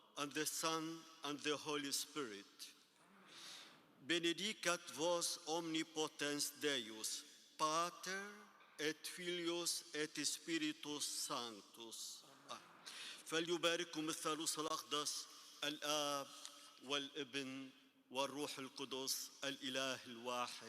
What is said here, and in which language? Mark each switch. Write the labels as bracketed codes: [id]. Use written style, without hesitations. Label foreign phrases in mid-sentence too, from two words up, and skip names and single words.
[en] and the Son, and the Holy Spirit. [la] Benedicat vos omnipotens Deus, Pater et Filius et Spiritus Sanctus. [ar] فليبارككم الثالوث الأقدس الآب والابن والروح القدس الإله الواحد.